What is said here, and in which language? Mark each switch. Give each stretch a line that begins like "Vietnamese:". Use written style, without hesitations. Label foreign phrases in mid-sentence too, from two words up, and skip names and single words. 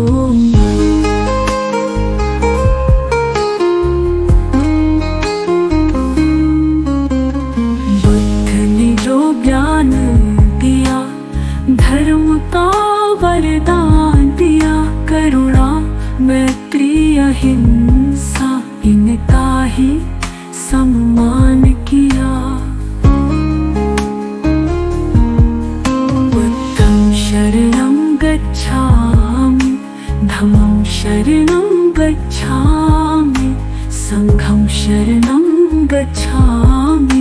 Hindi: बुद्ध ने जो ज्ञान दिया, धर्म का वरदान दिया। करुणा, मैत्री, अहिंसा, इनका ही सम्मान किया।
Pali: बुद्धं शरणं गच्छामि, धम्मं शरणं गच्छामि, संघं शरणं गच्छामि।